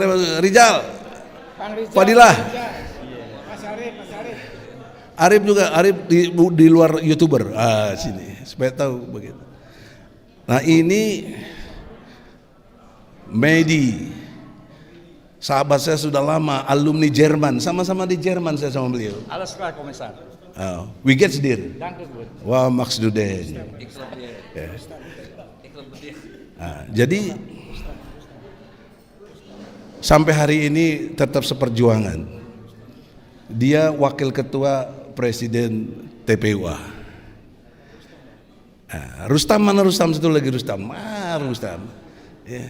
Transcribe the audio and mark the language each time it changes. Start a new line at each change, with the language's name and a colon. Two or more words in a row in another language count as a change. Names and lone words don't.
Indonesian: Rijal, Fadilah, Arif juga, di luar YouTuber. Sini supaya tahu begitu. Nah, ini Medi, sahabat saya sudah lama, alumni Jerman, sama-sama di Jerman saya sama beliau.
German: Alles klar, Kommissar. Wie geht's dir? Danke gut. Wah, magst du denn?
Indonesian: Ya. Jadi sampai hari ini tetap seperjuangan. Dia wakil ketua presiden TPUA. Rustam, mana Rustam? Satu lagi Rustam. Rustam. Ya.